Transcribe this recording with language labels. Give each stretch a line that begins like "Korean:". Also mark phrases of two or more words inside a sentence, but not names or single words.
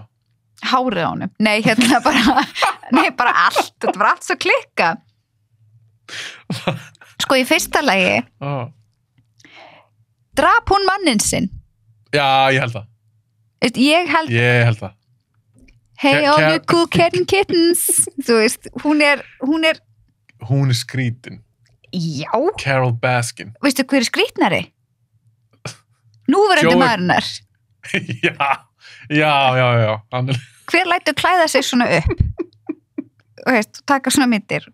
Icelandic: Hárið á honum. Nei, bara allt. Þetta var allt svo klikka. Sko, í fyrsta lagi drap hún manninn sinn. Já, ég held það. Ég held það.
English: Hey, all you cool cat and kittens.
Icelandic: Þú veist, hún er skrítin. Já. Carol Baskin. Veistu hver er skrítnari? Núverandi maðurinnar. Já. Hver lætur klæða sig svona upp? Þú veist, taka svona myndir.